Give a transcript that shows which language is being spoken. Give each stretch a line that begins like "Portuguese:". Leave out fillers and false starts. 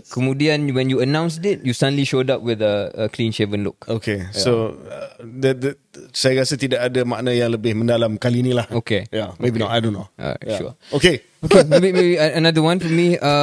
Malay: Kemudian
English: when you announced it, you suddenly showed up with a clean shaven look. Okay. So
Malay: saya rasa tidak ada makna yang lebih mendalam kali ni lah. Okay.
English: Yeah, maybe not, I don't know. Sure. Okay. Maybe another one for me.